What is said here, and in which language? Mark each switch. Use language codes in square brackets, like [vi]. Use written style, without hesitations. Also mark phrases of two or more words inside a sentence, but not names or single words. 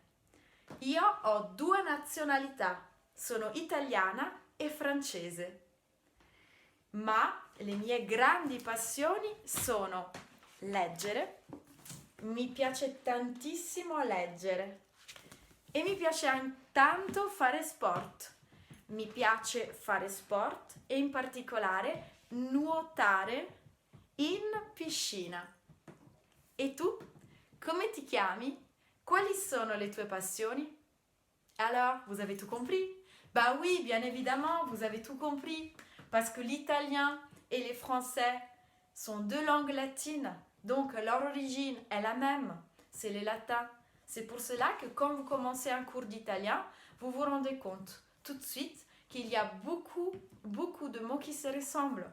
[it] Io ho 2 nazionalità, sono italiana e francese, ma le mie grandi passioni sono leggere, mi piace tantissimo leggere e mi piace tanto fare sport. Mi piace fare sport e in particolare nuotare in piscina. E tu? Come ti chiami? Quali sono le tue passioni? [fr] Alors, vous avez tout compris? Bah oui, bien évidemment, vous avez tout compris. Parce que l'italien et les français sont 2 langues latines. Donc, leur origine est la même. C'est les latins. C'est pour cela que quand vous commencez un cours d'italien, vous vous rendez compte tout de suite qu'il y a beaucoup de mots qui se ressemblent.